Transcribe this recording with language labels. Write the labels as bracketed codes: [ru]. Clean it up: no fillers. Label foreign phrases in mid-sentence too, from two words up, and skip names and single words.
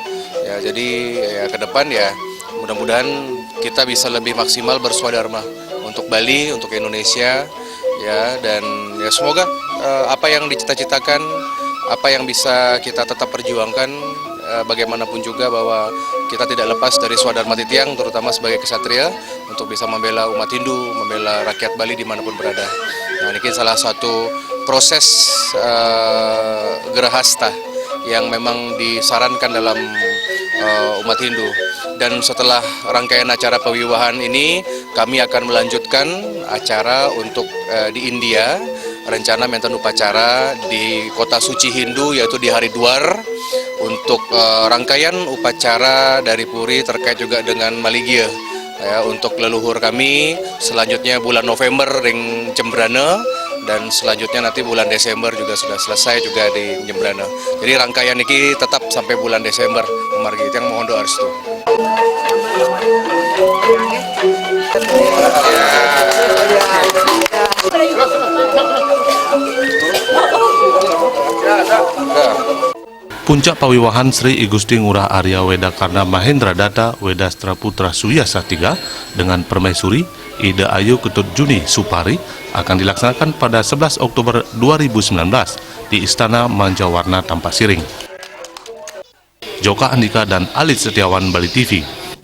[id] Ya, jadi ya, ke depan ya mudah-mudahan kita bisa lebih maksimal berswadharma untuk Bali, untuk Indonesia, ya, dan ya semoga apa yang dicita-citakan, apa yang bisa kita tetap perjuangkan. Bagaimanapun juga bahwa kita tidak lepas dari swadharma titiang, terutama sebagai kesatria, untuk bisa membela umat Hindu, membela rakyat Bali dimanapun berada. Nah, ini salah satu proses gerahasta yang memang disarankan dalam umat Hindu. Dan setelah rangkaian acara pewiwahan ini, kami akan melanjutkan acara untuk di India, rencana menten upacara di kota suci Hindu, yaitu di Haridwar, untuk rangkaian upacara dari Puri terkait juga dengan Maligya, ya, untuk leluhur kami. Selanjutnya bulan November Ring Jembrana, dan selanjutnya nanti bulan Desember juga sudah selesai juga di Jembrana. Jadi rangkaian ini tetap sampai bulan Desember, margi yang mohon doa restu. Puncak pawiwahan Sri Igusti Ngurah Arya Wedakarna Mahendra Datta Wedastra Putra Suyasa III dengan permaisuri Ida Ayu Ketut Juni Supari akan dilaksanakan pada 11 Oktober 2019 di Istana Manjawarna Tampasiring. Joka Andika dan Alit Setiawan, Bali TV.